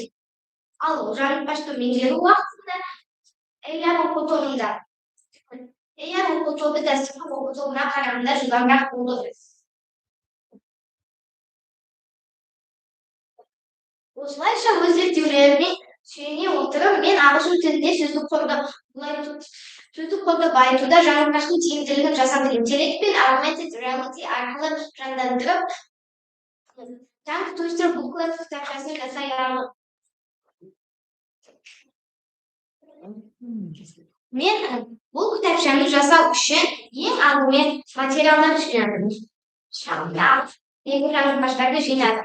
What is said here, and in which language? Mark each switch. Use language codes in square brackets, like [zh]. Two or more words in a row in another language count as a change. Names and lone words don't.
[kk] Ал жаңылтпашты меңгеру уақытында әйел оқу тобында дәстүрлі оқу тобына қарағанда жылдамырақ болды. Осылайша өз зерттеулеріме сүйене отырып, мен ағылшын тілінде сөздік қорды байытуда жаңылтпаштың тиімділігін жасанды интеллект пен [en] augmented reality [kk] арқылы жандандырып, [en] Tongue Twister [kk] буклет кітапшасын жасай алдым. Мен бұл кітапшаны жасау үшін ең алдымен материалдар жинадым. Жаңылтпаштарды жинадым.